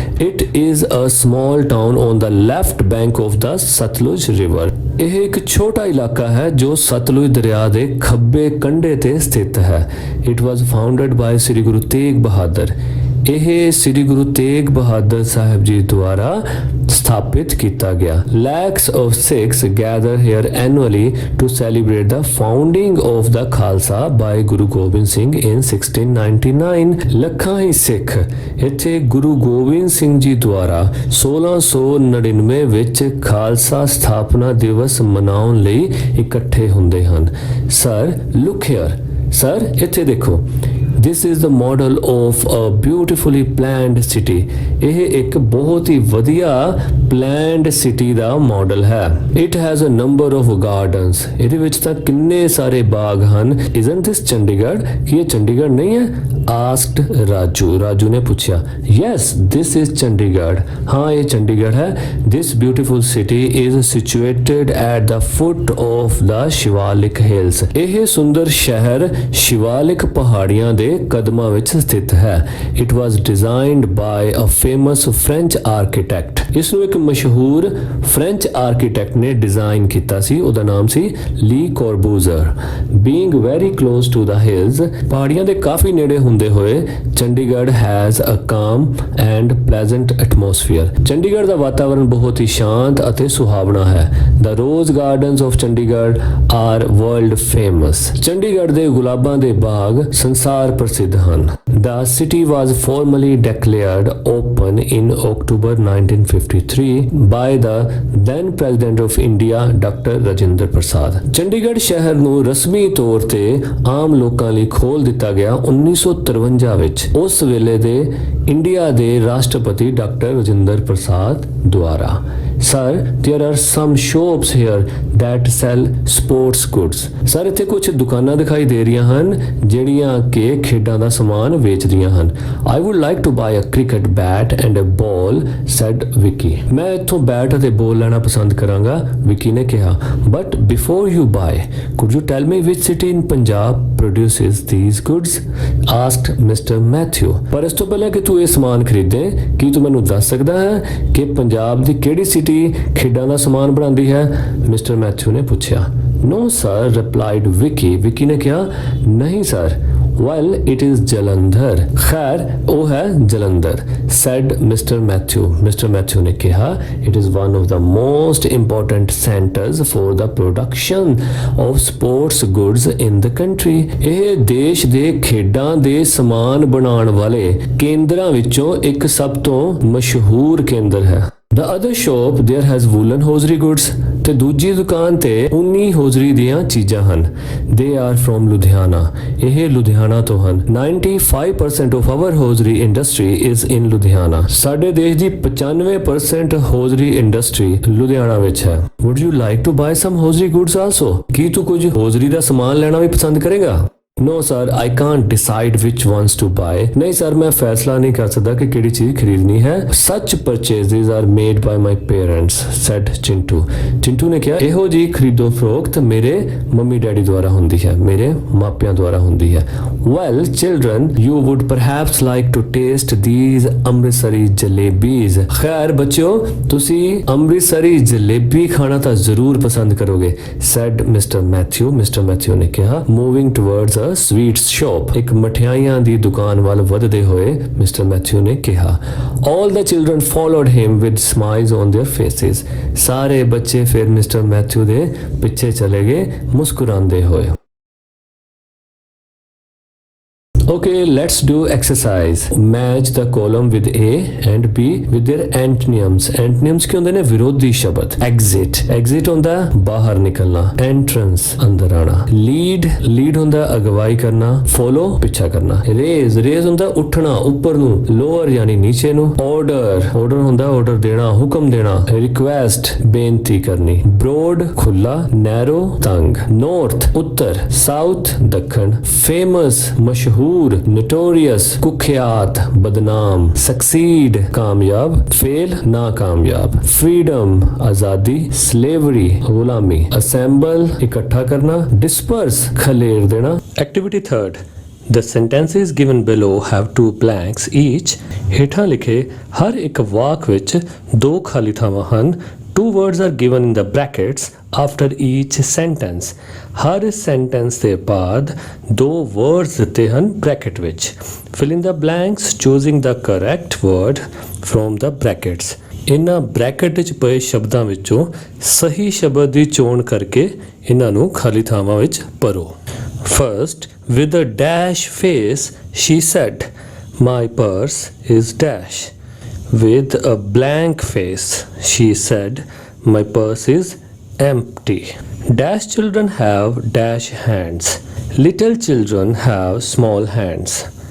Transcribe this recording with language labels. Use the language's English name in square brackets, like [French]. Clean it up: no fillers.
[English] It is a small town on the left bank of the Sutlej river. [Punjabi] ਇਹ ਇੱਕ ਛੋਟਾ ਇਲਾਕਾ ਹੈ ਜੋ ਸਤਲੁਜ ਦਰਿਆ ਦੇ ਖੱਬੇ ਕੰਢੇ ਤੇ ਸਥਿਤ ਹੈ। [English] it was founded by [Punjabi] ਸ੍ਰੀ ਗੁਰੂ ਤੇਗ ਬਹਾਦਰ। ਇਹ ਸ੍ਰੀ ਗੁਰੂ ਤੇਗ ਬਹਾਦਰ ਸਾਹਿਬ ਜੀ ਦੁਆਰਾ ਸਥਾਪਿਤ ਕੀਤਾ ਗਿਆ। [English] Lakhs of Sikhs gather here annually to celebrate the founding of the Khalsa by Guru Gobind Singh in 1699। [Punjabi] ਲੱਖਾਂ ਹੀ ਸਿੱਖ ਇੱਥੇ ਗੁਰੂ ਗੋਬਿੰਦ ਸਿੰਘ ਜੀ ਦੁਆਰਾ 1699 ਵਿੱਚ ਖਾਲਸਾ ਸਥਾਪਨਾ ਦਿਵਸ ਮਨਾਉਣ ਲਈ ਇਕੱਠੇ ਹੁੰਦੇ ਹਨ। [English] sir look here, sir [Punjabi] ਇੱਥੇ ਦੇਖੋ। [English] This is the model of a beautifully planned city। [Punjabi] ਇਹ ਇੱਕ ਬਹੁਤ ਹੀ ਵਧੀਆ planned city ਦਾ ਮਾਡਲ ਹੈ। [English] It has a number of gardens। [Punjabi] ਇਹਦੇ ਵਿੱਚ ਤਾਂ ਕਿੰਨੇ ਸਾਰੇ ਬਾਗ ਹਨ। [English] Isn't this Chandigarh? [Punjabi] ਕੀ ਇਹ ਚੰਡੀਗੜ੍ਹ ਨਹੀਂ ਹੈ? Asked ਰਾਜੂ ਨੇ ਪੁੱਛਿਆ। [English] Yes, this is Chandigarh. [Punjabi] ਹਾਂ ਇਹ ਚੰਡੀਗੜ੍ਹ ਹੈ। [English] This beautiful city is situated at the foot of the Shivalik Hills। [Punjabi] ਇਹ ਸੁੰਦਰ ਸ਼ਹਿਰ ਸ਼ਿਵਾਲਿਕ ਪਹਾੜੀਆਂ ਦੇ ਕਦਮਾਂ ਵਿੱਚ ਸਥਿਤ ਹੈ। [English] It was designed by a famous French architect. [Punjabi] ਇਸ ਨੂੰ ਇੱਕ ਮਸ਼ਹੂਰ ਫ੍ਰੈਂਚ ਆਰਕੀਟੈਕਟ ਨੇ ਡਿਜ਼ਾਈਨ ਕੀਤਾ ਸੀ, ਉਹਦਾ ਨਾਮ ਸੀ ਲੀ ਕੋਰਬੂਜ਼ਰ। [English] being very close to the hills, [Punjabi] ਪਹਾੜੀਆਂ ਦੇ ਕਾਫੀ ਨੇੜੇ ਹੁੰਦੇ ਹੋਏ [English] Chandigarh has a calm and pleasant atmosphere. [Punjabi] ਚੰਡੀਗੜ੍ਹ ਦਾ ਵਾਤਾਵਰਣ ਬਹੁਤ ਹੀ ਸ਼ਾਂਤ ਅਤੇ ਸੁਹਾਵਣਾ ਹੈ। [English] The rose gardens of Chandigarh are world famous. [Punjabi] Chandigarh ਦੇ ਗੁਲਾਬਾਂ ਦੇ ਬਾਗ ਸੰਸਾਰ ਪ੍ਰਸਿੱਧ ਹਨ। [English] The city was formally declared open in October 1953 by the then President of India, Dr. Rajinder Prasad। [Punjabi] Chandigarh ਸ਼ਹਿਰ ਨੂੰ ਰਸਮੀ ਤੌਰ ਤੇ ਆਮ ਲੋਕਾਂ ਲਈ ਖੋਲ੍ਹ ਦਿੱਤਾ ਗਿਆ 1953 ਵਿੱਚ, ਉਸ ਵੇਲੇ ਦੇ ਇੰਡੀਆ ਦੇ ਰਾਸ਼ਟਰਪਤੀ ਡਾਕਟਰ ਰਜਿੰਦਰ ਪ੍ਰਸਾਦ ਦੁਆਰਾ। [English] Sir, there are some shops here that sell sports goods। [Punjabi] Sir ਇੱਥੇ ਕੁਝ ਦੁਕਾਨਾਂ ਦਿਖਾਈ ਦੇ ਰਹੀਆਂ ਹਨ ਜਿਹੜੀਆਂ ਕਿ ਖੇਡਾਂ ਦਾ ਸਮਾਨ ਵੇਚਦੀਆਂ ਹਨ। [English] I would like to buy a cricket bat and a ball, said Vicky। [Punjabi] ਮੈਂ ਇੱਥੋਂ ਬੈਟ ਅਤੇ ਬਾਲ ਲੈਣਾ ਪਸੰਦ ਕਰਾਂਗਾ, ਵਿਕੀ ਨੇ ਕਿਹਾ। [English] But before you buy, could you tell me which city in Punjab produces these goods? asked Mr. Matthew। [Punjabi] ਪਰ ਇਸ ਤੋਂ ਪਹਿਲਾਂ ਕਿ ਤੂੰ ਇਹ ਸਮਾਨ ਖਰੀਦੇ, ਕੀ ਤੂੰ ਮੈਨੂੰ ਦੱਸ ਸਕਦਾ ਹੈ ਕਿ ਪੰਜਾਬ ਦੀ ਕਿਹੜੀ ਸਿਟੀ ਖੇਡਾਂ ਦਾ ਸਮਾਨ ਬਣਾਉਂਦੀ ਹੈ? ਮਿਸਟਰ ਮੈਥਿਊ ਨੇ ਪੁੱਛਿਆ। [English] No sir, replied Vicky। [Punjabi] ਵਿਕੀ ਨੇ ਕਿਹਾ, ਨਹੀਂ sir. [English] Well, it is Jalandhar. [Punjabi] ਖੈਰ ਉਹ ਹੈ Jalandhar, [English] said Mr. Matthew। Mr. Matthew [Punjabi] ਨੇ ਕਿਹਾ, [English] it is one of the most important centers for the production of sports goods in the country। [Punjabi] ਇਹ ਦੇਸ਼ ਦੇ ਖੇਡਾਂ ਦੇ ਸਮਾਨ ਬਣਾਉਣ ਵਾਲੇ ਕੇਂਦਰਾਂ ਵਿੱਚੋਂ ਇੱਕ ਸਭ ਤੋਂ ਮਸ਼ਹੂਰ ਕੇਂਦਰ ਹੈ। [English] The other shop there has woolen hosiery goods। [Punjabi] ਤੇ ਦੂਜੀ ਦੁਕਾਨ ਤੇ ਉਨੀ ਹੌਜ਼ਰੀ ਦੀਆਂ ਚੀਜ਼ਾਂ ਹਨ। [English] They are from Ludhiana। [Punjabi] ਇਹ ਲੁਧਿਆਣਾ ਤੋਂ ਹਨ। [English] 95% of our hosiery industry is in Ludhiana। [Punjabi] ਸਾਡੇ ਦੇਸ਼ ਦੀ 95% ਹੌਜ਼ਰੀ ਇੰਡਸਟਰੀ ਲੁਧਿਆਣਾ ਵਿੱਚ ਹੈ। [English] Would you like to buy some hosiery goods also? [Punjabi] ਕੀ ਤੂੰ ਕੁਝ ਹੌਜ਼ਰੀ ਦਾ ਸਮਾਨ ਲੈਣਾ ਵੀ ਪਸੰਦ ਕਰੇਗਾ? [English] No sir, I can't decide which ones to buy। [Punjabi] ਨਹੀਂ ਸਰ ਮੈਂ ਫੈਸਲਾ ਨਹੀਂ ਕਰ ਸਕਦਾ ਕਿ ਕਿਹੜੀ ਚੀਜ਼ ਖਰੀਦਣੀ ਹੈ। [English] Such purchases are made by my parents, said Chintu। [Punjabi] Chintu ਨੇ ਕਿਹਾ, ਇਹੋ ਜੀ ਖਰੀਦੋ ਫਰੋਖਤ ਮੇਰੇ ਮੰਮੀ ਡੈਡੀ ਦੁਆਰਾ ਹੁੰਦੀ ਹੈ, ਮੇਰੇ ਮਾਪਿਆਂ ਦੁਆਰਾ ਹੁੰਦੀ ਹੈ। [English] Well children, you would perhaps like to taste these Amritsari jalebis. [Punjabi] ਖੈਰ ਬੱਚਿਓ, ਤੁਸੀਂ ਅੰਮ੍ਰਿਤਸਰੀ ਜਲੇਬੀ ਖਾਣਾ ਤਾਂ ਜ਼ਰੂਰ ਪਸੰਦ ਕਰੋਗੇ, [English] said Mr. Matthew। [Punjabi] Mr. Matthew ਨੇ ਕਿਹਾ। [English] Moving towards sweets shop, [Punjabi] ਇੱਕ ਮਠਿਆਈਆਂ ਦੀ ਦੁਕਾਨ ਵੱਲ ਵਧਦੇ ਹੋਏ ਮਿਸਟਰ ਮੈਥਿਊ ਨੇ ਕਿਹਾ। [English] All the children followed him with smiles on their faces। [Punjabi] ਸਾਰੇ ਬੱਚੇ ਫਿਰ ਮਿਸਟਰ ਮੈਥਿਊ ਦੇ ਪਿੱਛੇ ਚਲੇ ਗਏ ਮੁਸਕਰਾਉਂਦੇ ਹੋਏ। [English] Okay, let's do exercise. Match the column with A and B with their antonyms. [Punjabi] Antonyms ਕੀ ਹੁੰਦੇ ਨੇ? ਵਿਰੋਧੀ ਸ਼ਬਦ. Exit, exit ਹੁੰਦਾ ਬਾਹਰ ਨਿਕਲਣਾ. Entrance, ਅੰਦਰ ਆਣਾ. Lead ਹੁੰਦਾ ਅਗਵਾਈ ਕਰਨਾ. Follow, ਪਿੱਛਾ ਕਰਨਾ. Raise ਹੁੰਦਾ ਉੱਠਣਾ, ਉੱਪਰ ਨੂੰ. Lower ਯਾਨੀ ਨੀਚੇ ਨੂੰ. Order ਹੁੰਦਾ ਆਰਡਰ ਦੇਣਾ, ਹੁਕਮ ਦੇਣਾ. Request, ਬੇਨਤੀ ਕਰਨੀ. Broad, ਖੁੱਲਾ. Narrow, ਤੰਗ. North, ਉੱਤਰ. South, ਦੱਖਣ. Famous, ਮਸ਼ਹੂਰ. [Hindi] notorious, कुख्यात, बदनाम. succeed, कामयाब. fail, नाकामयाब. freedom, आजादी. slavery, गुलामी. assemble, इकट्ठा करना. [English] disperse, [Hindi] खलेर देना. [English] Activity 3rd. The sentences given below have 2 blanks each. [Punjabi] ਹੇਠਾਂ ਲਿਖੇ ਹਰ ਇੱਕ ਵਾਕ ਵਿੱਚ 2 ਖਾਲੀ ਥਾਵਾਂ ਹਨ. [English] 2 words are given in the brackets after each sentence. [Punjabi] Har sentence ਦੇ ਬਾਅਦ 2 words ਦਿੱਤੇ ਹਨ bracket ਵਿੱਚ. [English] Fill in the blanks choosing the correct word from the brackets. [Punjabi] ਇਹਨਾਂ ਬ੍ਰੈਕਟ ਵਿੱਚ ਪਏ ਸ਼ਬਦਾਂ ਵਿੱਚੋਂ ਸਹੀ ਸ਼ਬਦ ਦੀ ਚੋਣ ਕਰਕੇ ਇਹਨਾਂ ਨੂੰ ਖਾਲੀ ਥਾਵਾਂ ਵਿੱਚ ਭਰੋ. [English] First, with a dash face, she said, "My purse is dash." With a blank face, she said, "My purse is empty." Dash children have dash hands. Little children have small hands.